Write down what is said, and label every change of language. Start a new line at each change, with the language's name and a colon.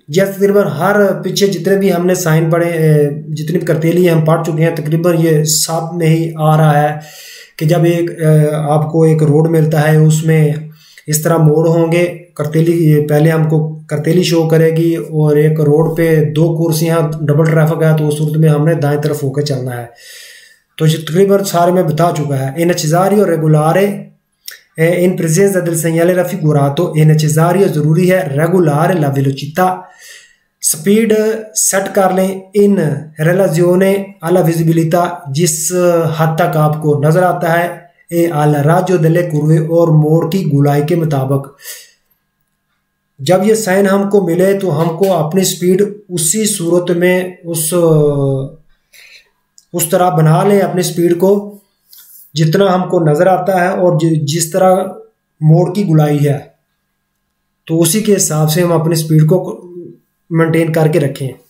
Hindi: जैसे तकरीबन हर पीछे जितने भी हमने साइन पढ़े, जितनी भी करतेली हम पढ़ चुके हैं, तकरीबन ये साथ में ही आ रहा है कि जब एक आपको एक रोड मिलता है उसमें इस तरह मोड़ होंगे, करतेली पहले हमको करतेली शो करेगी और एक रोड पे दो कुर्सियां डबल ट्रैफिक है तो उस सूरत में हमने दाएं तरफ होकर चलना है। तो तकरीबन सारे में बता चुका है।
Italian: इन necessario regolare in presenza del segnale raffigurato, è necessario,
Hindi: जरूरी है,
Italian: regolare la velocità,
Hindi: speed set कर लें
Italian: in relazione alla visibilità,
Hindi: जिस हद तक आपको नजर आता है,
Italian: e al raggio delle curve,
Hindi: और मोड़ की गुलाई के मुताबिक। जब ये साइन हमको मिले तो हमको अपनी स्पीड उसी सूरत में उस तरह बना लें अपनी स्पीड को जितना हमको नजर आता है और जिस तरह मोड़ की गुलाई है तो उसी के हिसाब से हम अपनी स्पीड को मेंटेन करके रखें।